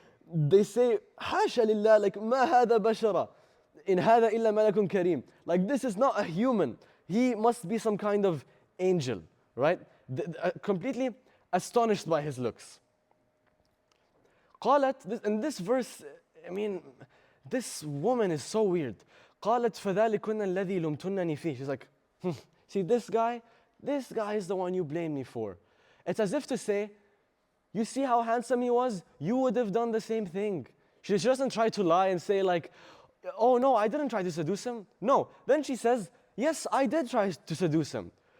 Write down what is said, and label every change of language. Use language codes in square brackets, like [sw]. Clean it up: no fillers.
[en] They say, [ar] حاشا لله, like ما هذا بشرة إن هذا إلا ملك كريم. [en] Like this is not a human. He must be some kind of angel, right? Completely astonished by his looks. قالت, in this verse, this woman is so weird. [ar] قالت فذلكن الذي لمتنني فيه. [en] She's like, see this guy is the one you blame me for. It's as if to say, you see how handsome he was? You would have done the same thing. She doesn't try to lie and say like, oh no, I didn't try to seduce him. No. Then she says, yes, I did try to seduce him.